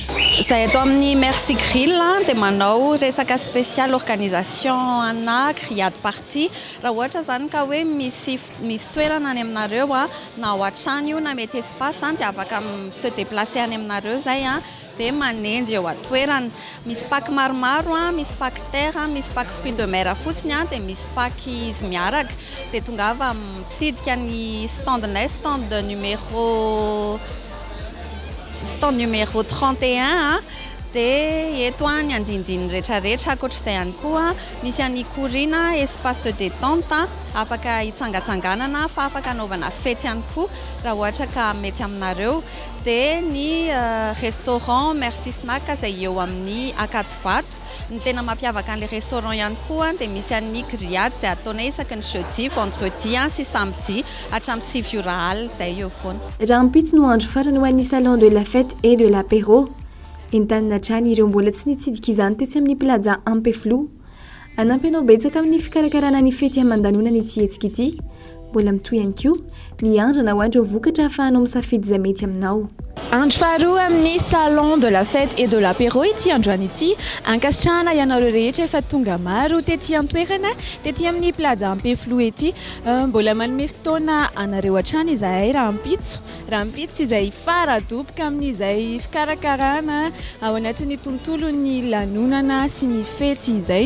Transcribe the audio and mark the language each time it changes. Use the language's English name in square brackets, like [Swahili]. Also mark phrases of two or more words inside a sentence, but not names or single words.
[Malagasy] Zahay atao amin'ny Merci Grill dia manao resaka [French] spécial organisation [Malagasy] ana grillade party. Raha ohatra zany ka hoe misy toerana any aminareo na ao an-trano io na mety espace dia afaka [French] se déplacer [Malagasy] any aminareo zay dia manendy eo atoerana. Misy pack maromaro misy pack terre, misy pack [French] fruits de mer [Malagasy] fotsiny dia misy pack izy miaraka. Dia tongava mitsidika ny standnay [French] stand numéro [Malagasy] 31 dia eto ny andindiny rehetrarehetra ankoatr'izay ihany koa misy any Korina [French] espace de détente [Malagasy] afaka hitsangatsanganana fa afaka anaovana fety ihany koa raha ohatra ka mety aminareo. Dia ny restaurant Merci Snack izay eo amin'ny Akatovato. Ny tena mampiavaka an'ilay restaurant ihany koa dia misy an'ny grillade izay ataonay isaky ny [French] jeudi, vendredi [Malagasy] sy samedi hatramin'ny 7 alina izay eo foana. Raha mipitsy no andro farany ho an'ny [French] salon de la fête et de l'apéro. [Malagasy] Entanina hatrany ireo mbola tsy nitsidika izany tetsy amin'ny plaza Ampeflo. Anampy anao betsaka amin'ny fikarakarana ny fety aman-danonana ity hetsika ity. Mbola mitohy ihany koa ny andrana ho andreo vokatra ahafahanao misafidy izay mety aminao. Andro faharoa amin'ny [French] salon de la fête et de l'apéro [Malagasy] ity androany ity ankasitrahana ianareo rehetra efa tonga maro tetỳ an-toerana tetỳ amin'ny plaza Ampeflo ety. Mbola manome fotoana anareo hatrany izahay raha mpitso izay faradoboka amin'izay fikarakarana ao anatin'ny tontolo ny lanonana sy ny fety izay.